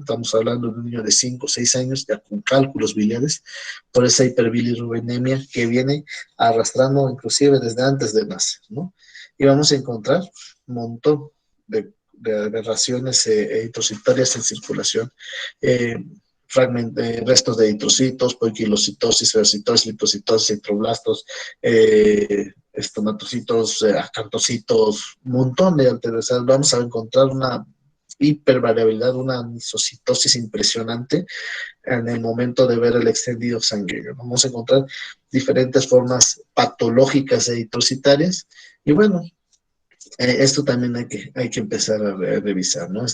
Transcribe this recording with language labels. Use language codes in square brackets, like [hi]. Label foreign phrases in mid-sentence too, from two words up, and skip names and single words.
[es] Estamos hablando de un niño de 5 o 6 años ya con cálculos biliares por esa hiperbilirubinemia que viene arrastrando inclusive desde antes de nacer, ¿no? Y vamos a encontrar un montón de aberraciones eritrocitarias en circulación, restos de eritrocitos, poiquilocitosis, ferocitosis, lipocitosis, eritroblastos, estomatocitos, acantocitos, un montón de alteraciones. Vamos a encontrar una hipervariabilidad, una anisocitosis impresionante en el momento de ver el extendido sanguíneo. Vamos a encontrar diferentes formas patológicas eritrocitarias y bueno, esto también hay que empezar a revisar, ¿no?